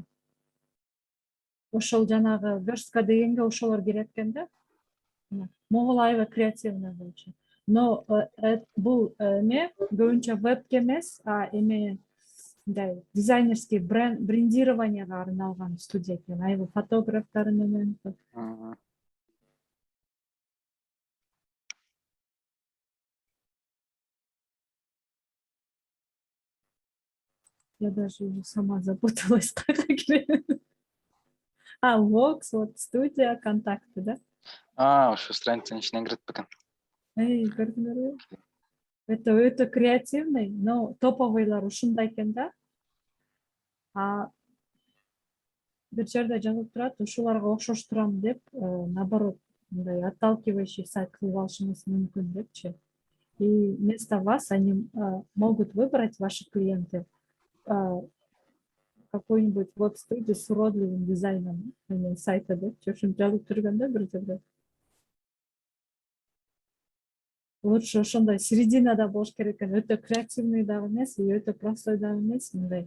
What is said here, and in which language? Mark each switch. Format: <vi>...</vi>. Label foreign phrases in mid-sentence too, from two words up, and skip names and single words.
<ky>Ошол жанагы верстка дегенге ошолор кирет экен да. Могул аябай креативный болчу. Но бул эме көбүнчө вебке эмес, эме мындай</ky> <ru>дизайнерский брендированияга</ru> <ky>арналган студия экен. Аябай фотографтары менен.</ky> <ru>Я даже уже сама запуталась, как кирет. Vox, вот студия, контакты, да?</ru> <ky>Ошо страницанын ичинен кирип бекен. Көрдүңөрбү?</ky> <ru>Это креативный, но топовыйлар</ru> <ky>ушундай экен да. А бир жерде жазылып турат, ушуларга окшош турам деп, наоборот, мындай</ky> <ru>отталкивающий сайт</ru> <ky>кылып алышыңыз мүмкүн депчи.</ky> <ru>И вместо вас они могут выбрать ваши клиенты какой-нибудь веб-студию с уродливым дизайном сайта депчи.</ru> <ky>Ушинтип жазып жүргөн да бир жерде. Лучше ошондой серединада болуш керек экен. Өтө креативный дагы эмес, и өтө простой дагы эмес, мындай.</ky>